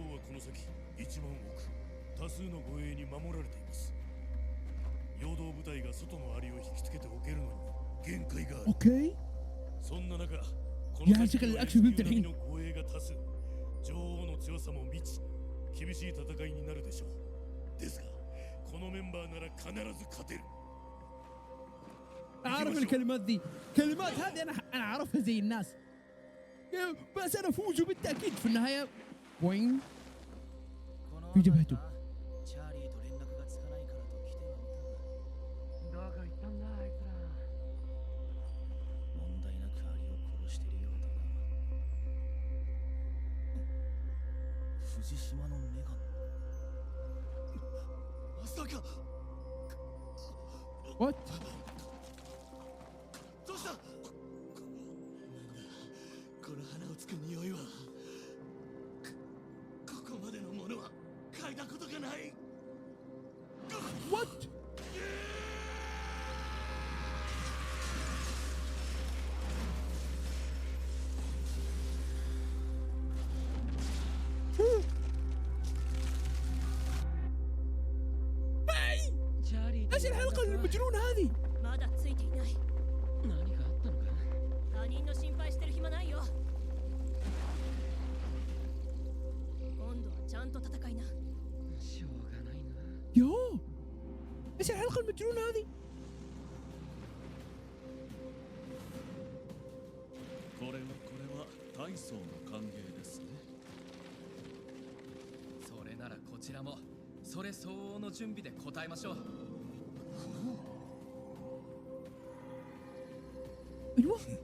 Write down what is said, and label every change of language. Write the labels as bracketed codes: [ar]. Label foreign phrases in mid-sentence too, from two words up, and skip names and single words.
[ja] この先1万億多数の護衛に守られています。陽動部隊が外のアリを引きつけておけるのに限界がある。 [ar] اوكي [ja] そんな中、こ [ar] يا [ja] の [ar] شكل [ja] 先は [ar] الاكشن بيبدا [ja] 並み [ar] الحين [ja] の護衛が多数、女王の強さも未知、厳しい戦いになるでしょう。ですが、このメンバーなら必ず勝てる。 [ar] اعرف الكلمات دي، كلمات هذه انا اعرفها زي الناس. بس انا افوز بالتاكيد في النهايه. وين في جبهته. [ja] チャーリーと連絡がつかないからと来てはいたが、どこ行ったんだあいつら。問題なくアリを殺してるようだな。藤島のメガネ。まさか。 [ar] وات [ja] どうした？この花をつく匂いはここまでのものは嗅いだことがない。 [ar] وات ايش الحلقه المجنونه هذه؟ [ja] まだついていない。何かあったのか。他人の心配してる暇ないよ。今度はちゃんと戦いな。しょうがないな。 [ar] يو ايش الحلقه المجنونه هذه؟ [ja] これは大層の歓迎ですね。それならこちらもそれ相応の準備で答えましょう。 [ar] ايوه